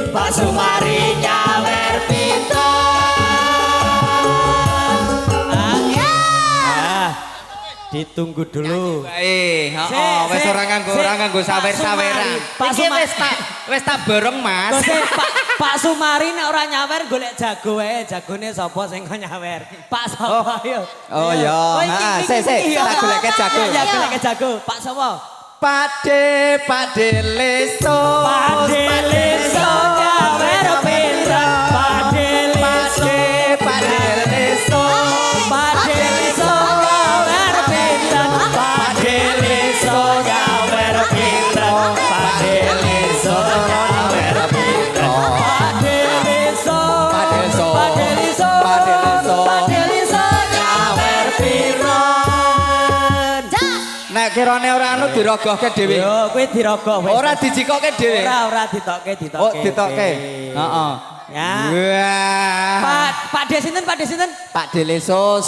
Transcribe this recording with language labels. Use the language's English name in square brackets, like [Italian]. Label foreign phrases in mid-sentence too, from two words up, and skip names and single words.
[Javanese] Sumari nyawer pinten. [Indonesian] Ditunggu dulu. [Javanese] Baik, wis ora nganggo sawer-saweran. Iki wis tak borong, Mas. Pak Sumari nek ora nyawer golek jago wae. Jagone sapa sing kok nyawer? Pak sapa yo? Oh ya, heeh, sik tak goleke jago. Ya goleke jago. Pak sapa? Pade leso. Pade leso nyawer pinten. Pade leso. Pade leso. Pade leso nyawer pinten. Pade leso nyawer pinten. Pade leso nyawer pinten. Pade leso. Pade leso. Pade leso. Pade leso nyawer pinten. Nek kirane ora anu dirogohke dhewe. Yo kuwi dirogoh wis. Ora dijikoke dhewe. Ora ditokke. Oh, ditokke. Heeh. Ya. Wah. Pak De sinten? Pak Delesus.